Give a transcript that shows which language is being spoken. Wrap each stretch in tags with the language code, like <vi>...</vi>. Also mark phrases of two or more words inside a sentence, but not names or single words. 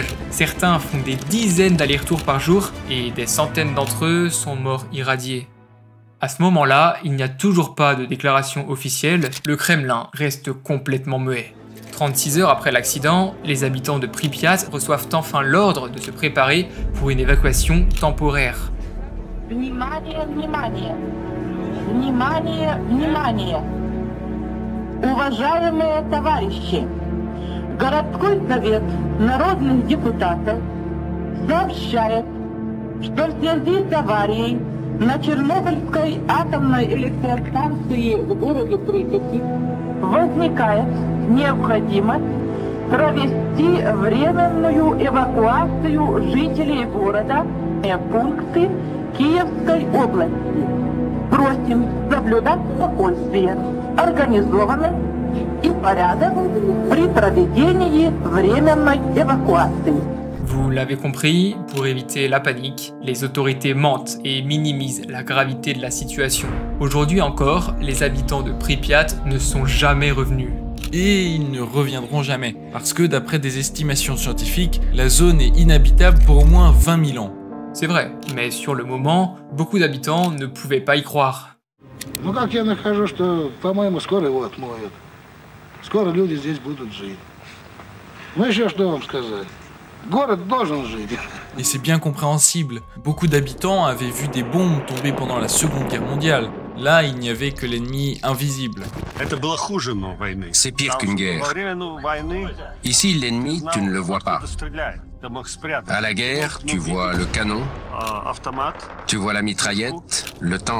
<fr>Certains font des dizaines d'allers-retours par jour et des centaines d'entre eux sont morts irradiés. À ce moment-là, il n'y a toujours pas de déclaration officielle, le Kremlin reste complètement muet. 36 heures après l'accident, les habitants de Pripyat reçoivent enfin l'ordre de se préparer pour une évacuation temporaire.</fr> <ru>Внимание, внимание! Внимание, внимание! Уважаемые товарищи, городской совет народных депутатов сообщает, что в связи с аварией на Чернобыльской атомной электростанции в городе Припяти возникает необходимость провести временную эвакуацию жителей города в пункты Киевской области. Просим соблюдать спокойствие, организованность и порядок при проведении временной évacuation.</ru> <fr>Vous l'avez compris, pour éviter la panique, les autorités mentent et minimisent la gravité de la situation. Aujourd'hui encore, les habitants de Pripyat ne sont jamais revenus. Et ils ne reviendront jamais, parce que d'après des estimations scientifiques, la zone est inhabitable pour au moins 20 000 ans. C'est vrai, mais sur le moment, beaucoup d'habitants ne pouvaient pas y croire.</fr> <ru>Ну как я нахожу, что, по-моему, скоро его отмоют. Скоро люди здесь будут жить. Ну еще что вам сказать? Город должен жить.</ru> <fr>Et c'est bien compréhensible. Beaucoup d'habitants avaient vu des bombes tomber pendant la Seconde Guerre mondiale. Là, il n'y avait que l'ennemi invisible. C'est pire qu'une guerre. Ici, l'ennemi, tu ne le vois pas. À la guerre, tu vois le canon, tu vois la mitraillette, le tank.</fr>